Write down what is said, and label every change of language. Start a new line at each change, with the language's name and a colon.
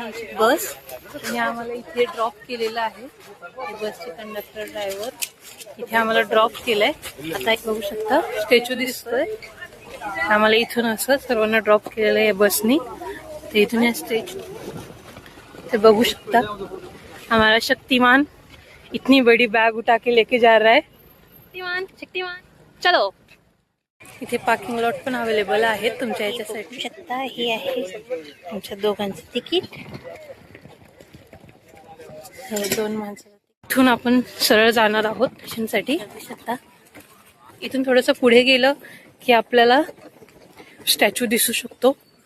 Marathi: आमची बस आणि आम्हाला इथे ड्रॉप केलेलं आहे. बसचे कंडक्टर ड्रायव्हर इथे आम्हाला ड्रॉप केलंय. आता एक बघू शकता स्टॅच्यू दिसतोय. आम्हाला इथून असं सर्वांना ड्रॉप केलेलं आहे बसनी. ते इथून या स्टेज ते बघू शकता.
Hindi: हमारा शक्तिमान इतनी बड़ी बैग उठा के लेके जा रहा है. शक्तिमान शक्तिमान चलो.
Marathi: इथे पार्किंग लॉट पण अवेलेबल आहेत तुमच्या याच्यासाठी. शकता हे आहे आमच्या दोघांचं तिकीट. हे 2 माणसं. इथून आपण सरळ जाणार आहोत स्टेशनसाठी. शकता इथून थोडंसं पुढे गेलं की आपल्याला स्टॅच्यू दिसू शकतो.